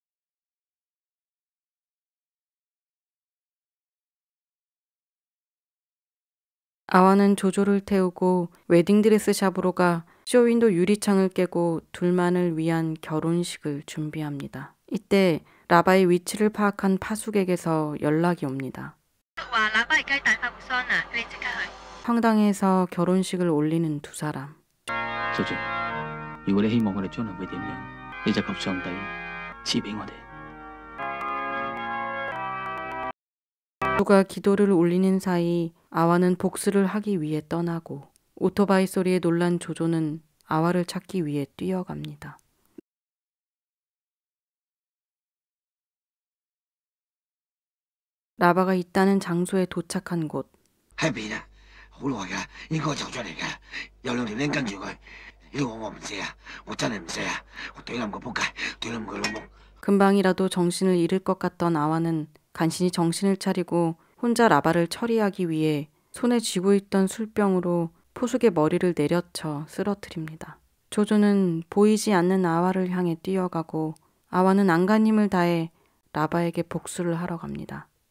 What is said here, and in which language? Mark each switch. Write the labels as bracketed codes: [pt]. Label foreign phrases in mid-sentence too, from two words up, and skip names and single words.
[ko] 아와는 조조를 태우고 웨딩드레스 샵으로 가 쇼윈도 유리창을 깨고 둘만을 위한 결혼식을 준비합니다. 이때 라바의 위치를 파악한 파숙에게서 연락이 옵니다. 황당해서 결혼식을 올리는 두 사람. [yue] 叔叔，如果你希望我哋將來會點樣，你就求上帝賜俾我哋。 [ko] 조조가 기도를 올리는 사이 아와는 복수를 하기 위해 떠나고 오토바이 소리에 놀란 조조는 아와를 찾기 위해 뛰어갑니다. 라바가 있다는 장소에 도착한 곳. [yue] 喺邊啊？好耐㗎，應該走出嚟㗎。有兩條僆跟住佢，呢個我唔射啊！我真係唔射啊！我懟冧個仆街，懟冧佢老母。 [ko] 금방이라도 정신을 잃을 것 같던 아와는 간신히 정신을 차리고 혼자 라바를 처리하기 위해 손에 쥐고 있던 술병으로 포숙의 머리를 내려쳐 쓰러뜨립니다. 조조는 보이지 않는 아와를 향해 뛰어가고 아와는 안간 힘을 다해 라바에게 복수를 하러 갑니다.